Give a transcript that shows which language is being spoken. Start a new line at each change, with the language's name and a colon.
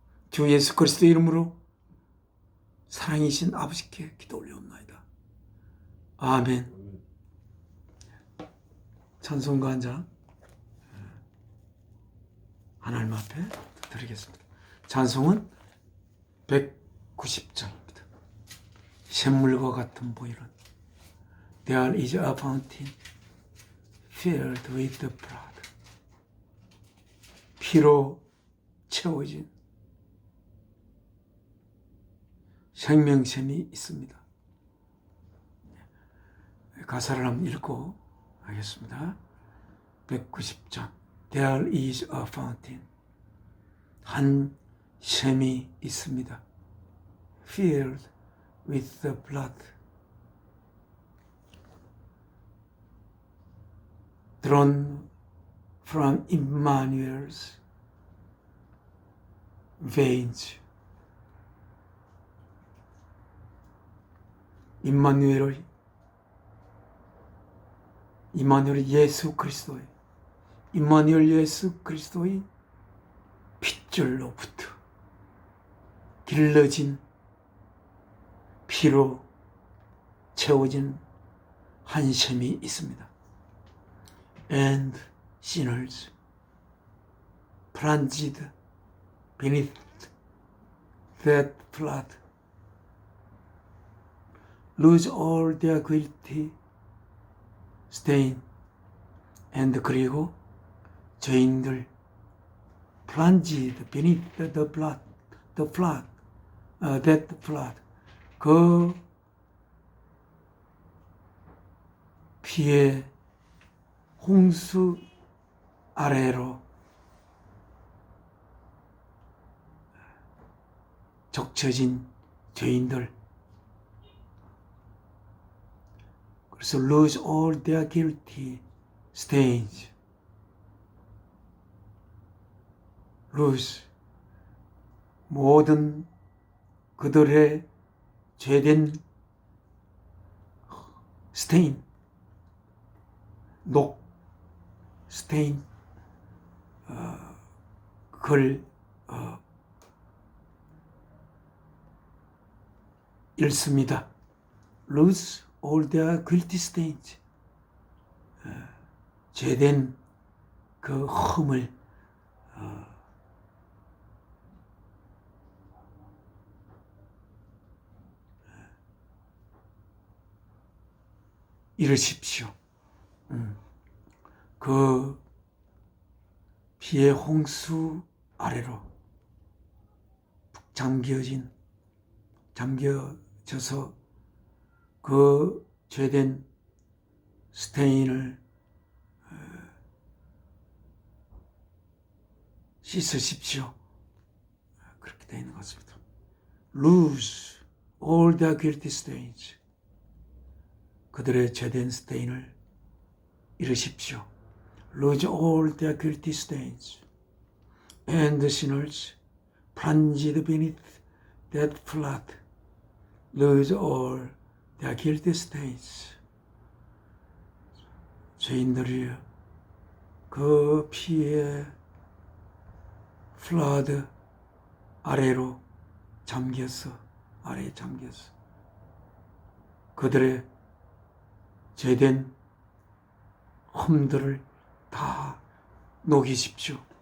Korean: 주 예수 그리스도 이름으로 사랑이신 아버지께 기도 올려옵나이다. 아멘. 찬송가 한 장 하나님 앞에 드리겠습니다. 찬송은 190장입니다. 샘물과 같은 보혈은
English: There is a fountain filled with the blood.
Korean: 피로 채워진 생명샘이 있습니다. 가사를 한번 읽고 하겠습니다. 190장.
English: There is a fountain.
Korean: 한 샘이 있습니다.
English: Filled with the blood. Drawn from Emmanuel's veins.
Korean: 임마누엘의 예수 그리스도의 임마누엘 예수 그리스도의 핏줄로부터 길러진 피로 채워진 한 샘이 있습니다.
English: And sinners plunged beneath that flood lose all their guilty stain. And
Korean: 그리고 죄인들
English: plunged beneath the flood, that flood.
Korean: 그 피의 홍수 아래로 적셔진 죄인들. 그래서
English: lose all their guilty stains.
Korean: lose 모든 그들의 죄된 stain, 녹, stain, 그걸 읽습니다.
English: lose all their guilty stains.
Korean: 죄된 그 흠을 잃으십시오. 그 피의 홍수 아래로 잠겨져서 그 죄된 스테인을 씻으십시오. 그렇게 되어 있는 것 같습니다.
English: Lose all their guilty stains.
Korean: 그들의 죄된 스테인을 잃으십시오.
English: Lose all their guilty stains. And the sinners plunged beneath that flood. Lose all their guilty stains.
Korean: 죄인들이 그 피의 플러드 아래로 아래에 잠겼어. 그들의 죄된 험들을 다 녹이십시오.